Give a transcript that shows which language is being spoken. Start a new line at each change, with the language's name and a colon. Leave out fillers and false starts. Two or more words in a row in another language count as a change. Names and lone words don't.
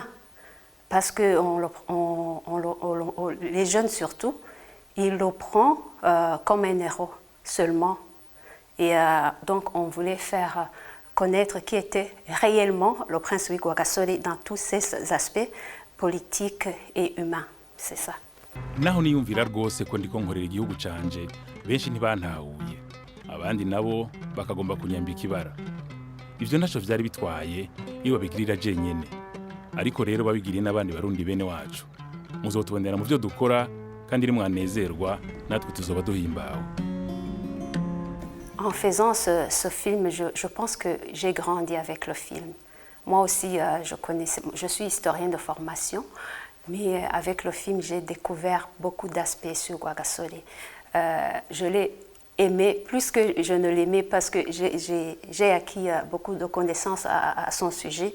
French: Parce que les jeunes surtout, ils le prennent comme un héros seulement. Et donc on voulait faire connaître qui était réellement le prince Rwagasore dans tous ses aspects politiques et humains. C'est ça.
Rundi: Naho niyumvira rwose ko ndiko nkorera igihugu canje benshi ntibantahuye abandi nabo bakagomba kunyambika ibara ivyo ntaco vyari bitwaye iyo babigirira jenyene ariko rero babigiriye n'abandi barundi bene wacu muzotubonera mu byo dukora kandi rimwanezerwa natwe tuzoba duhimbawe.
French: En faisant ce film, je pense que j'ai grandi avec le film. Moi aussi, je suis historienne de formation. Mais avec le film, j'ai découvert beaucoup d'aspects sur Rwagasore. Je l'ai aimé plus que je ne l'aimais parce que j'ai acquis beaucoup de connaissances à son sujet.